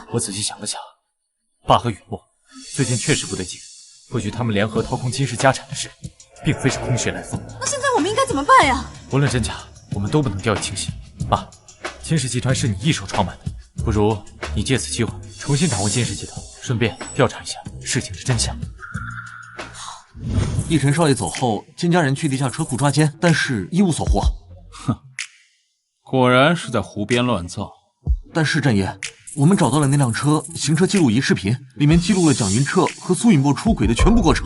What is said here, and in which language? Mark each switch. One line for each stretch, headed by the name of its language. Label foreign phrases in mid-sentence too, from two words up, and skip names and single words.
Chinese: 我仔细想了想，爸和雨墨最近确实不对劲，或许他们联合掏空金氏家产的事，并非是空穴来风。那现在我们应该怎么办呀？无论真假，我们都不能掉以轻心。爸，金氏集团是你一手创办的，不如你借此机会重新掌握金氏集团，顺便调查一下事情的真相。奕晨少爺走後，金家人去地下車庫抓奸，但是一無所獲。哼，果然是在胡編亂造。但是陣爺，我們找到了那輛車行車記錄儀視頻，裡面記錄了蔣雲徹和蘇雨墨出軌的全部過程。